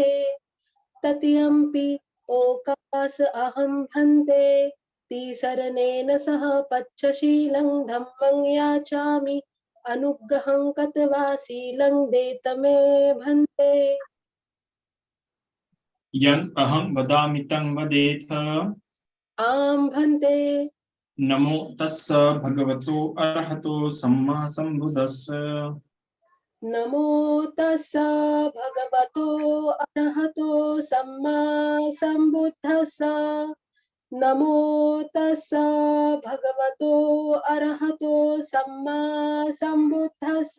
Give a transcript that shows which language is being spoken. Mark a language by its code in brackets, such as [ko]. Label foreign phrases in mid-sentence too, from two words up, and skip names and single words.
[pi] तृतीयंपि ओकास अहं भन्ते तीसरनेन सह पच्चशीलं धम्मं याचामि अनुग्रहं कत्वा शीलं देत मे भन्ते। यन् अहं वदामि तं वदेथ। आम भन्ते। नमो तस्स भगवतो अरहतो सम्मा सम्बुद्धस्स। नमो तस्स भगवतो अरहतो सम्मा सम्बुद्धस्स। नमो तस्स भगवतो अरहतो सम्मा सम्बुद्धस्स।